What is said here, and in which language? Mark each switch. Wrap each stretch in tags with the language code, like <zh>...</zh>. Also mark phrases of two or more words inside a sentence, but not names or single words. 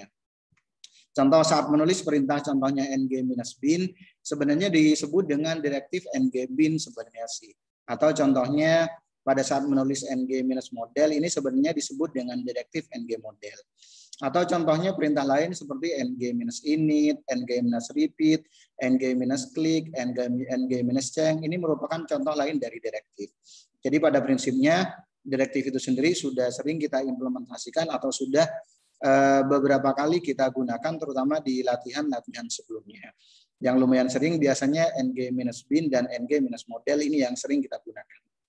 <id>Contoh saat menulis perintah contohnya ng-bin sebenarnya disebut dengan direktif ng-bin sebenarnya sih. Atau contohnya pada saat menulis ng-model ini sebenarnya disebut dengan direktif ng-model. Atau contohnya perintah lain seperti ng-init, ng-repeat, ng-click, ng-change ini merupakan contoh lain dari direktif. Jadi pada prinsipnya direktif itu sendiri sudah sering kita implementasikan atau sudah beberapa kali kita gunakan terutama di latihan-latihan sebelumnya. Yang lumayan sering biasanya ng-bin dan ng-model ini yang sering kita gunakan.</id>